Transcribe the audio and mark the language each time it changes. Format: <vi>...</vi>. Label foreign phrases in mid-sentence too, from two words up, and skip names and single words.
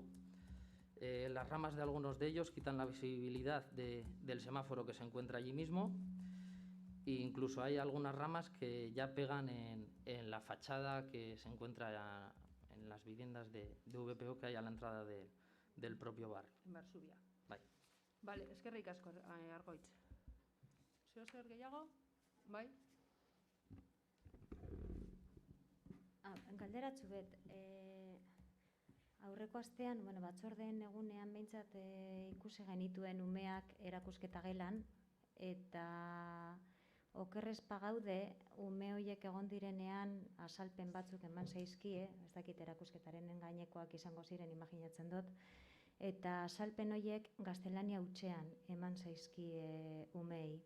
<es>Las ramas de algunos de ellos quitan la visibilidad del semáforo que se encuentra allí mismo, e incluso hay algunas ramas que ya pegan en la fachada que se encuentra en las viviendas de VPO que hay a la entrada del propio barrio. En Varsubia.</es> <eu>Bai. Vale, eskerrik asko, Argoitz. Zeo zer gehiago? Bai? Galderatxu bet, aurreko astean, batzordeen egunean behintzat ikusi genituen umeak erakusketa gelan, eta okerrez pagaude ume horiek egon direnean azalpen batzuk eman zaizkie, ez dakit erakusketaren gainekoak izango ziren, imaginatzen dut, eta azalpen horiek gaztelania hutsean eman zaizkie umei.</eu>